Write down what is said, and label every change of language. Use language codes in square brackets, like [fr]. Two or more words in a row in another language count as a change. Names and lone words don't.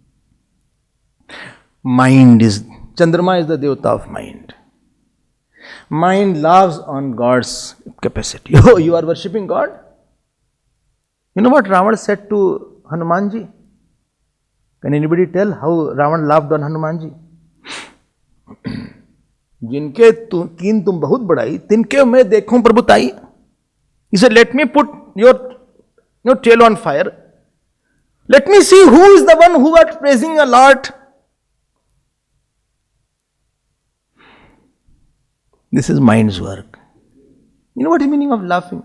[en] Chandrama is the Devata of mind. Mind loves on God's capacity. Oh, you are worshipping God? You know what Ravan said to Hanumanji? Can anybody tell how Ravan loved on Hanumanji? [awa] जिनके कीन तुम बहुत बढ़ाई तिनके मैं देखूं प्रभुताई. [en] He said, let me put your tail on fire. Let me see who is the one who was praising a lot. This is mind's work. You know what is the meaning of laughing?